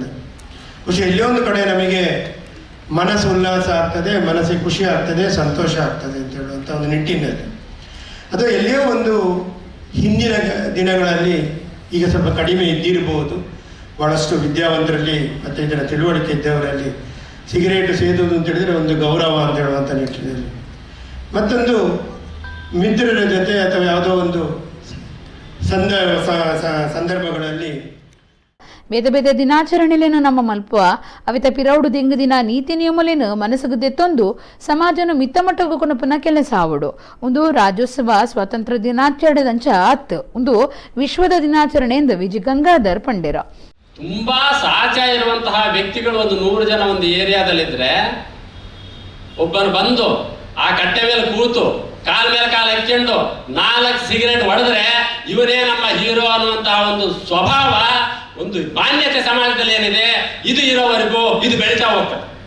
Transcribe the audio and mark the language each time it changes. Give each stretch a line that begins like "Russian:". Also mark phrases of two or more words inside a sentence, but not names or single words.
Kannada: ಖುಷಿ ಎಲ್ಲೋ ಒಂದು ಕಡೆ ನಮಗೆ ಮನಸ್ಸು ಉಲ್ಲಾಸ ಆಗ್ತದೆ, ಮನಸ್ಸಿಗೆ ಖುಷಿ ಆಗ್ತದೆ, ಸಂತೋಷ ಆಗ್ತದೆ ಅಂತ ಹೇಳುವಂಥ ಒಂದು ನಿಟ್ಟಿನಲ್ಲಿ ಅದು ಎಲ್ಲಿಯೋ ಒಂದು ಹಿಂದಿನ ದಿನಗಳಲ್ಲಿ ಈಗ ಸ್ವಲ್ಪ ಕಡಿಮೆ ಇದ್ದಿರಬಹುದು. ಭಾಳಷ್ಟು ವಿದ್ಯಾವಂತರಲ್ಲಿ ಮತ್ತು ಇದರ ತಿಳುವಳಿಕೆ ಇದ್ದವರಲ್ಲಿ ಸಿಗರೇಟು ಸೇದುವುದು ಅಂತ ಹೇಳಿದರೆ ಒಂದು ಗೌರವ ಅಂತ ಹೇಳುವಂಥ ನಿಟ್ಟಿನಲ್ಲಿ, ಮತ್ತೊಂದು ಮಿತ್ರರ ಜೊತೆ ಅಥವಾ ಯಾವುದೋ ಒಂದು ಸಂದರ್ಭಗಳಲ್ಲಿ
Tulu: ಬೇತೆ ಬೇತೆ ದಿನಾಚರಣೆಲೇನು ನಮ್ಮ ಮಲ್ಪುವ ಅವಿತ ಪಿರೌಡು ದಿಂಗ ದಿನ ನೀತಿ ನಿಯಮಲೇನು ಮನಸ್ಸಿಗೆ ದೆತ್ತೊಂದು ಸಮಾಜನು ಮಿತ್ತ ಮಟ್ಟಗೂ ಕೊನಪುನ ಕೆಲಸ ಆವಡು ಒಂದು ರಾಜ್ಯೋತ್ಸವ ಸ್ವಾತಂತ್ರ್ಯ ದಿನಾಚರಣೆದಂಚ ಆತ್ ಒಂದು ವಿಶ್ವದ ದಿನಾಚರಣೆ ಎಂದು ವಿಜಿ ಗಂಗಾಧರ್ ಪಂಡೇರ.
Kannada: ತುಂಬಾ ಸಹಜ ಇರುವಂತಹ ವ್ಯಕ್ತಿಗಳು ಒಂದು 100 ಜನ ಒಂದು ಏರಿಯಾದಲ್ಲಿದ್ರೆ ಒಬ್ಬನು ಬಂದು ಆ ಕಟ್ಟೆ ಮೇಲೆ ಕೂತು ಕಾಲ ಮೇಲೆ ಕಾಲ ಹಾಕೊಂಡು 4 ಸಿಗರೇಟ್ ಹೊಡೆದ್ರೆ ಇವರೇ ನಮ್ಮ ಹೀರೋ ಅನ್ನುವಂತಹ ಒಂದು ಸ್ವಭಾವ, ಒಂದು ಮಾನ್ಯತೆ ಸಮಾಜದಲ್ಲಿ ಏನಿದೆ ಇದು ಇರೋವರೆಗೂ ಇದು ಬೆಳೀತಾ ಹೋಗ್ತದೆ.